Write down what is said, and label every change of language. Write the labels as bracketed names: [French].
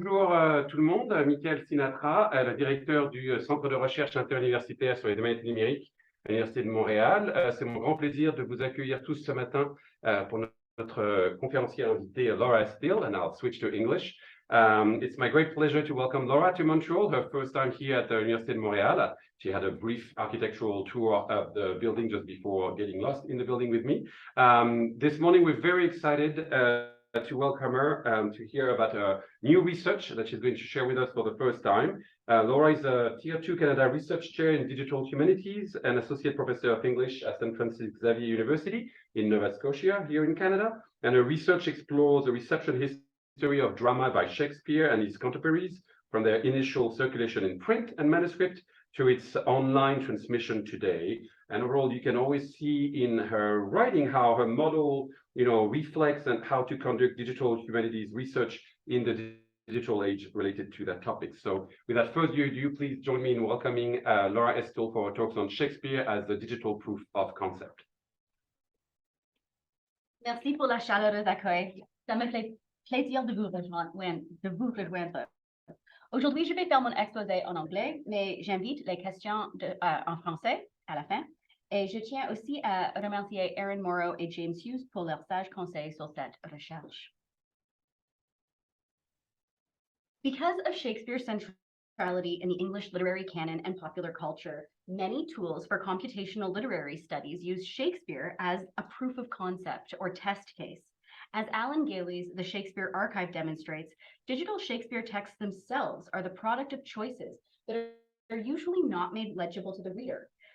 [French] Bonjour tout le monde, Michael Sinatra, le directeur du Centre de recherche interuniversitaire sur les domaines numériques à l'Université de Montréal. C'est mon grand plaisir de vous accueillir tous ce matin pour notre conférencière invitée Laura Estill, [English] and I'll switch to English. It's my great pleasure to welcome Laura to Montreal, her first time here at the Université de Montréal. She had a brief architectural tour of the building just before getting lost in the building with me. This morning we're very excited to welcome her to hear about new research that she's going to share with us for the first time. Laura is a Tier 2 Canada Research Chair in Digital Humanities and Associate Professor of English at San Francisco Xavier University in Nova Scotia here in Canada. And her research explores the reception history of drama by Shakespeare and his contemporaries from their initial circulation in print and manuscript to its online transmission today. And overall, you can always see in her writing how her model reflects and how to conduct digital humanities research in the digital age related to that topic. So without further ado, please join me in welcoming Laura Estill for her talks on Shakespeare as the digital proof of concept. [French] Merci pour la chaleureuse accueil. Ça me fait plaisir de vous rejoindre. Aujourd'hui, je vais faire mon exposé en anglais, mais j'invite les questions en français à la fin. Et je tiens aussi à remercier Erin Morrow et James Hughes pour leurs sages conseils sur cette recherche. [English] Because of Shakespeare's centrality in the English literary canon and popular culture, many tools for computational literary studies use Shakespeare as a proof of concept or test case. As Alan Gailey's The Shakespeare Archive demonstrates, digital Shakespeare texts themselves are the product of choices that are usually not made legible to the reader.